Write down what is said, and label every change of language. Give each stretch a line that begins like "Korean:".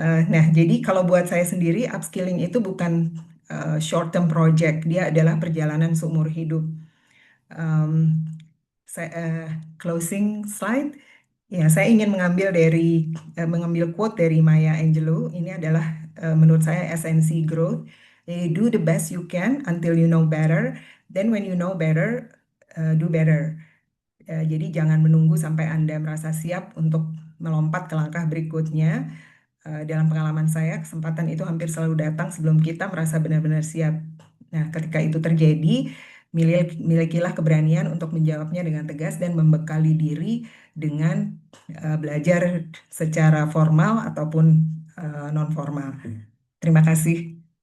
Indonesian: Nah, jadi kalau buat saya sendiri, upskilling itu bukan
English: short term project,
Indonesian: dia adalah perjalanan seumur hidup.
English: Em, Closing slide.
Indonesian: Ya, saya ingin mengambil quote dari Maya Angelou. Ini adalah menurut saya esensi growth.
English: Jadi, do the best you can until you know better. Then when you know better, do better.
Indonesian: Jadi jangan menunggu sampai Anda merasa siap untuk melompat ke langkah berikutnya. Dalam pengalaman saya, kesempatan itu hampir selalu datang sebelum kita merasa benar-benar siap. Nah, ketika itu terjadi, milikilah keberanian untuk menjawabnya dengan tegas dan membekali diri dengan belajar secara formal ataupun non formal. Terima kasih.